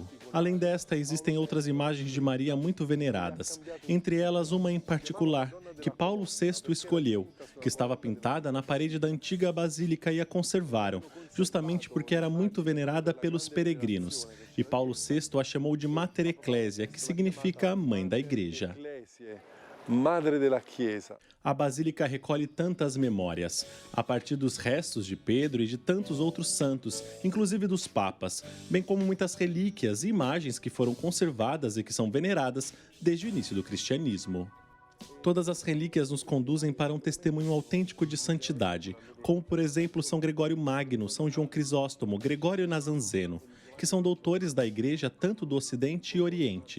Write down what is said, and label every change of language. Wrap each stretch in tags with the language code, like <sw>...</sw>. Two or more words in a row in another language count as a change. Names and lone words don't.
<pt>Além desta, existem outras imagens de Maria muito veneradas, entre elas uma em particular, que Paulo VI escolheu, que estava pintada na parede da antiga basílica e a conservaram, justamente porque era muito venerada pelos peregrinos. E Paulo VI a chamou de Mater Ecclesia, que significa Mãe da Igreja.</pt> <it>Madre della Chiesa.</it> <pt>A Basílica recolhe tantas memórias, a partir dos restos de Pedro e de tantos outros santos, inclusive dos papas, bem como muitas relíquias e imagens que foram conservadas e que são veneradas desde o início do cristianismo. Todas as relíquias nos conduzem para um testemunho autêntico de santidade, como, por exemplo, São Gregório Magno, São João Crisóstomo, Gregório Nazzanzeno, que são doutores da Igreja tanto do Ocidente e Oriente.</pt>